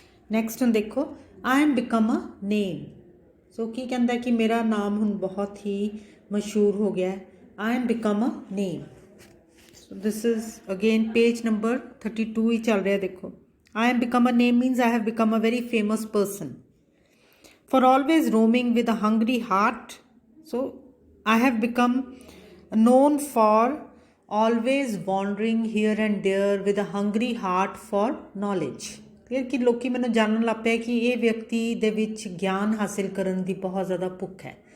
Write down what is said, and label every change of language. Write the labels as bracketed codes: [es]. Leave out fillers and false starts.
[pa] Next ਹੁਣ ਦੇਖੋ, [en] I am become a name. [pa] ਸੋ ਕੀ ਕਹਿੰਦਾ ਕਿ ਮੇਰਾ ਨਾਮ ਹੁਣ ਬਹੁਤ ਹੀ ਮਸ਼ਹੂਰ ਹੋ ਗਿਆ। [en] I am become a name. So this is again page number 32 [hi] ही चल रहा है देखो. [en] I am become a name means I have become a very famous person. For always roaming with a hungry heart. So I have become known for always wandering here and there with a hungry heart for knowledge. [pa] Clear ਕਿ ਲੋਕੀ ਮੈਨੂੰ ਜਾਣਨ ਲੱਗ ਪਿਆ ਕਿ ਇਹ ਵਿਅਕਤੀ ਦੇ ਵਿੱਚ ਗਿਆਨ ਹਾਸਿਲ ਕਰਨ ਦੀ ਬਹੁਤ ਜ਼ਿਆਦਾ ਭੁੱਖ ਹੈ.